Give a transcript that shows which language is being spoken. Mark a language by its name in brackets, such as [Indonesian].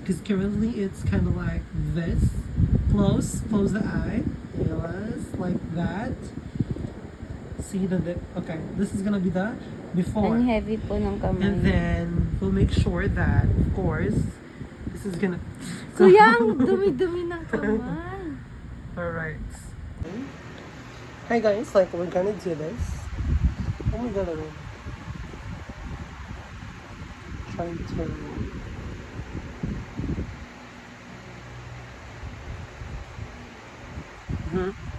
[English] Because currently it's kind of like this. Close the eye. Yes, like that. See okay, this is gonna be the before. [Filipino] Ang heavy po ng kamay. [English] And then we'll make sure that, of course, this is gonna. [Filipino] Kuya, ang dumi-dumi ng kamay. [English] Alright. Hi guys, like we're gonna do this. Oh my god, I'm trying to. Hmm.